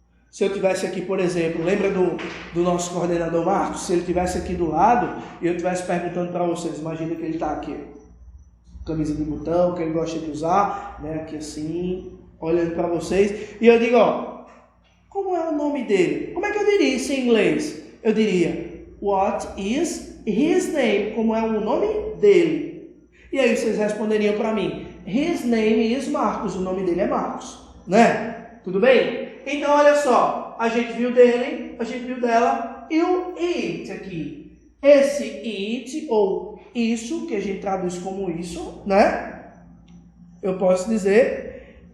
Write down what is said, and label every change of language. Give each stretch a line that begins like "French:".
Portuguese: Se eu tivesse aqui, por exemplo, lembra do nosso coordenador Marcos? Se ele tivesse aqui do lado e eu estivesse perguntando para vocês, imagina que ele está aqui, camisa de botão, que ele gosta de usar, né, aqui assim, olhando para vocês, e eu digo, ó, como é o nome dele? Como é que eu diria isso em inglês? Eu diria,
English: what is his name?
Portuguese: Como é o nome dele? E aí vocês responderiam para mim,
English: his name is Marcos,
Portuguese: o nome dele é Marcos, né? Tudo bem? Então, olha só, a gente viu dele, a gente viu dela, e o it aqui. Esse it, ou isso, que a gente traduz como isso, né? Eu posso dizer,